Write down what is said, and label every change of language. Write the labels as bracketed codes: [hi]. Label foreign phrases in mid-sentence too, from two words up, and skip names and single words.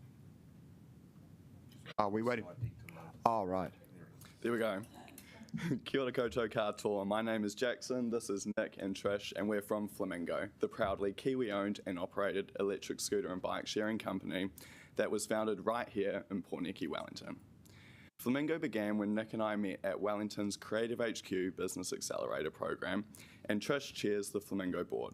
[en] Are we waiting? Oh, right. There we go. [mi] Kia ora koutou katoa. [en] My name is Jackson, this is Nick and Trish, and we're from Flamingo, the proudly Kiwi-owned and operated electric scooter and bike sharing company that was founded right here in Portneki, Wellington. Flamingo began when Nick and I met at Wellington's Creative HQ Business Accelerator program, and Trish chairs the Flamingo board.